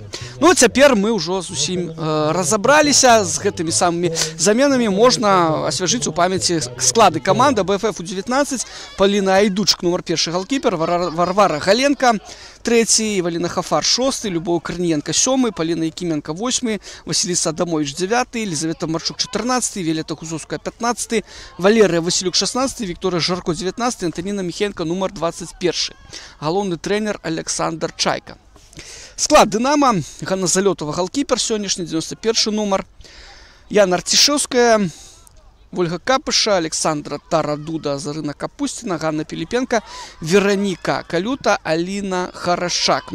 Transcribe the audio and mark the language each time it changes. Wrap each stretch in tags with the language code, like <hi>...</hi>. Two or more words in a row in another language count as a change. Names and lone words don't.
<be>Ну, цяпер мы ўжо зусім разабраліся з гэтымі самымі заменамі. Можна асвяжыць у памяці склады каманды АБФФ У-19. Паліна Айдучык, нумар 1 галкіпер, Варвара Галенка 3, Валіна Хафар 6, Любоў Карніенка 7, Паліна Якіменка 8, Васіліса Адамович 9, Елизавета Марчук 14, Віолетта Кузовская 15, Валерія Васілюк 16, Вікторія Жарко 19, Антоніна Міхенка нумар 21. Галоўны трэнер Александр Чайка. Склад Дынама: Ганна Залётова галкіпер сённяшні, 91 нумар, Яна Артішэўская, Ольга Капыша, Александра Тарадуда, Зарына Капустина, Ганна Піліпенка, Вероніка Калюта, Аліна Харашак.</be>